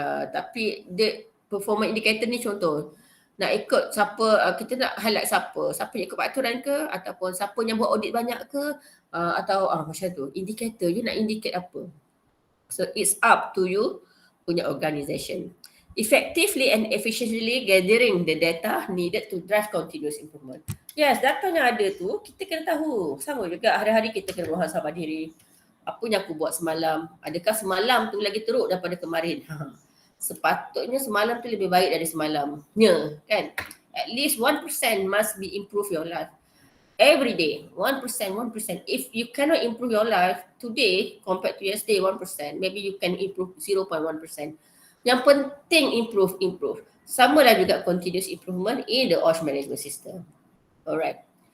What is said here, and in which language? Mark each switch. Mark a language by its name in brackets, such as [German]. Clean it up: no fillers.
[Malay] Tapi the performance indicator ni contoh nak ikut siapa, kita nak highlight siapa yang ikut peraturan ke ataupun siapa yang buat audit banyak ke atau macam tu. Indicator, you nak indicate apa. [English] So it's up to you punya organisation. Effectively and efficiently gathering the data needed to drive continuous improvement. [Malay] Yes, data yang ada tu kita kena tahu. Sama juga hari-hari kita kena muhasabah diri. Apa yang aku buat semalam? Adakah semalam tu lagi teruk daripada kemarin? Sepatutnya semalam tu lebih baik dari semalamnya, kan? [English] At least 1% must be improve your life. Every day, 1%. If you cannot improve your life today compared to yesterday 1%, maybe you can improve 0.1%. [Malay] Yang penting [English] improve. [Malay] Sama lah juga [English] continuous improvement in the OSH management system. Alright.